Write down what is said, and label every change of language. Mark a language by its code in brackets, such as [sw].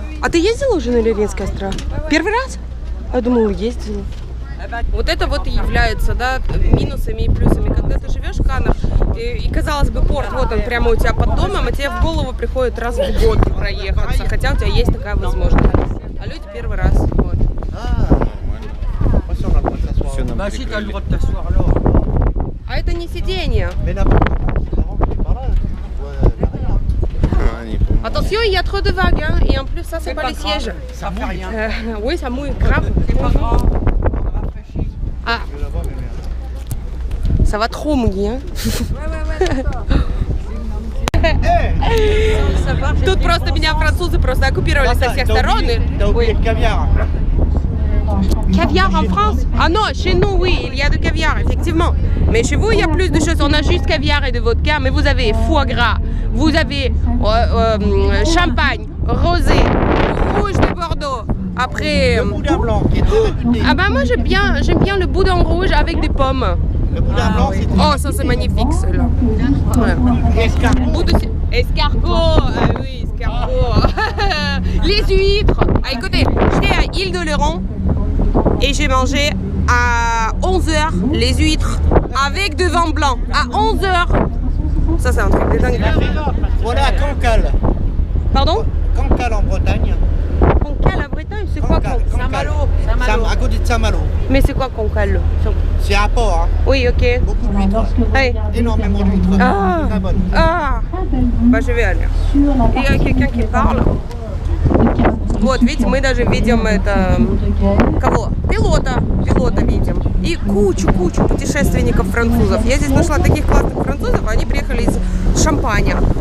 [ru] А ты ездила уже на Леринские острова? Первый раз? Я думала, ездила. Вот это вот и является, да, минусами и плюсами. Когда ты живешь в Каннах, и казалось бы, порт, вот он прямо у тебя под домом, а тебе в голову приходит раз в год проехаться, хотя у тебя есть такая возможность. А люди первый раз. Вот. Все нам [fr] Bah si, t'as le [ru] прикрыли. [fr] droit de t'asseoir alors. [ru] А это не сиденье. Они, по-моему, [fr] Attention, il y a trop de vagues, hein, et en plus, ça, c'est pas les sièges. Ça fait rien. Oui, ça mouille grave. C'est pas grave. Ça rafraîchit. Ah, ça va trop mouiller, hein. [ru] Тут просто меня французы просто оккупировали со всех сторон. [fr] T'as oublié le caviar. Caviar en France? Ah non, chez nous, oui, il y a de caviar, effectivement. Mais chez vous, il y a plus de choses. On a juste caviar et de vodka, mais vous avez foie gras, vous avez champagne, rosé, rouge de Bordeaux. Après, Le boudin blanc qui est très réputé. ah bah moi j'aime bien le boudin rouge avec des pommes. Le boudin blanc, c'est très Oh, ça c'est magnifique, celui-là. Ouais. escargot. Escargot, ah oui, escargot. Les huîtres. Ah, écoutez, j'étais à Île-de-Léron et j'ai mangé à 11h les huîtres avec du vin blanc. À 11h. Ça, c'est un truc de dingue. Voilà, Cancale. Pardon? Cancale en Bretagne. Concal à Bretagne, c'est quoi Cancale. Concal? Saint-Malo. À côté de Saint-Malo. Mais c'est quoi Concal? C'est un port, hein. Oui, ok. Beaucoup d'huîtres. Hey. Énormément d'huîtres. Ah. Très bonnes. Ah, bah je vais aller. Il y a quelqu'un qui parle. [ru] Вот, видите, мы даже видим это... Кого? Пилота видим. И кучу путешественников французов. Я здесь нашла таких классных французов, они приехали из Шампаня.